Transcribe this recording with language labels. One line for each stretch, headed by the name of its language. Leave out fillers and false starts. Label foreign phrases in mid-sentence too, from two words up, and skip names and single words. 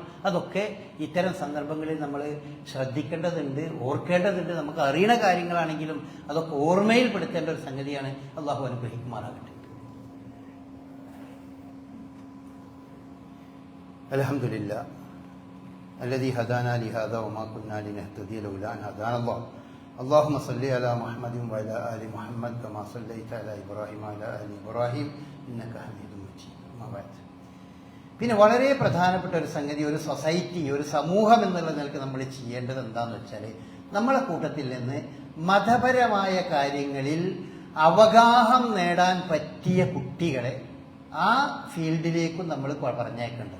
Malayalam: അതൊക്കെ ഇത്തരം സന്ദർഭങ്ങളിൽ നമ്മൾ ശ്രദ്ധിക്കേണ്ടതുണ്ട്, ഓർക്കേണ്ടതുണ്ട്. നമുക്ക് അറിയണ കാര്യങ്ങളാണെങ്കിലും അതൊക്കെ ഓർമ്മയിൽപ്പെടുത്തേണ്ട ഒരു സംഗതിയാണ്. അള്ളാഹു അനുഗ്രഹിക്കുമാറാകട്ടെ.
Arabic: الحمد لله الذي هدانا لهذا وما كنا لنهتدي لولا أن هدانا الله. اللهم صل على محمد وعلى آل محمد كما صليت على إبراهيم وعلى آل إبراهيم إنك حميد مجيد. أما بعد.
Malayalam: പിന്നെ വളരെ പ്രധാനപ്പെട്ട ഒരു സംഗതി, ഒരു സൊസൈറ്റി, ഒരു സമൂഹം എന്നുള്ള നിലക്ക് നമ്മൾ ചെയ്യേണ്ടത് എന്താന്ന് വെച്ചാൽ, നമ്മളെ കൂട്ടത്തിൽ നിന്ന് മതപരമായ കാര്യങ്ങളിൽ അവഗാഹം നേടാൻ പറ്റിയ കുട്ടികളെ ആ ഫീൽഡിലേക്കും നമ്മൾ പറഞ്ഞേക്കേണ്ടത്.